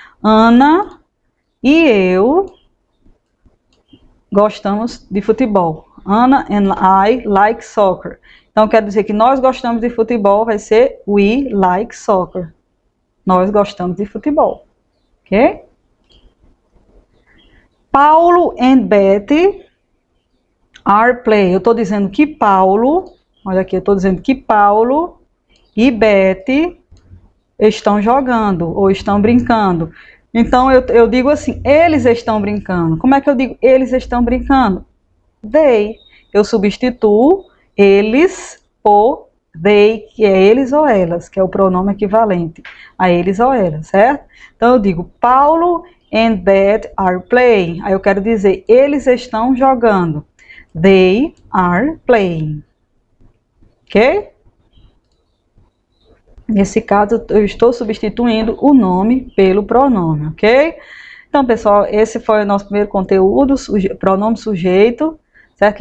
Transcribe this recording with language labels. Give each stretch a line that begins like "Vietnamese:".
Portuguese: Ana e eu gostamos de futebol.
English: Anna and I like soccer.
Portuguese: Então, quer dizer que nós gostamos de futebol, vai ser
English: we like soccer.
Portuguese: Nós gostamos de futebol. Ok?
English: Paulo and Betty are play.
Portuguese: Eu estou dizendo que Paulo, olha aqui, eu estou dizendo que Paulo e Betty estão jogando ou estão brincando. Então eu digo assim, eles estão brincando. Como é que eu digo eles estão brincando? They. Eu substituo eles por they, que é eles ou elas, que é o pronome equivalente a eles ou elas, certo? Então eu digo
English: Paulo and Beth are playing.
Portuguese: Aí eu quero dizer eles estão jogando.
English: They are playing.
Portuguese: Ok? Nesse caso, eu estou substituindo o nome pelo pronome, ok? Então, pessoal, esse foi o nosso primeiro conteúdo, pronome sujeito, certo?